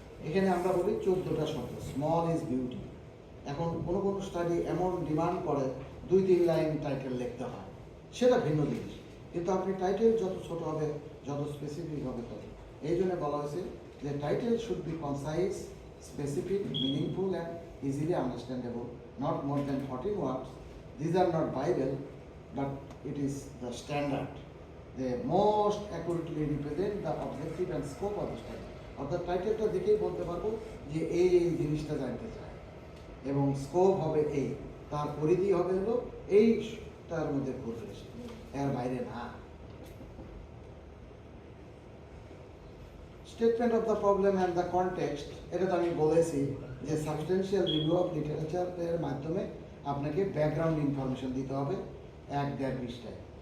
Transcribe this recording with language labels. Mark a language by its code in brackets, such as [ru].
[bn] এখানে আমরা বলি 14টা শব্দ, স্মল ইজ বিউটি। এখন কোনো কোনো স্টাডি এমন ডিমান্ড করে 2-3 লাইন টাইটেল লিখতে হয়, সেটা ভিন্ন জিনিস। কিন্তু আপনি টাইটেল যত ছোট হবে, যত স্পেসিফিক হবে তত। এই জন্য বলা হয়েছে যে [en] Title should be concise, specific, meaningful and easily understandable, not more than 14 words. These are not Bible, but it is the standard. They most accurately represent the objective and scope of the study. [bn] অর্থাৎ টাইটেলটা দেখেই বলতে পারবো যে এই জিনিসটা জানতে চায়, এবং স্কোপ হবে এই, তার পরিধি হবে হলো এইটার মধ্যে ঘুরবে, এর বাইরে না। [en] statement of the problem and the context, [bn] এটা তো আমি বলেছি যে সাবস্টেন্সিয়াল রিভিউ অফ লিটারেচারের মাধ্যমে আপনাকে ব্যাকগ্রাউন্ড ইনফরমেশন দিতে হবে 1-1.5 পৃষ্ঠায়।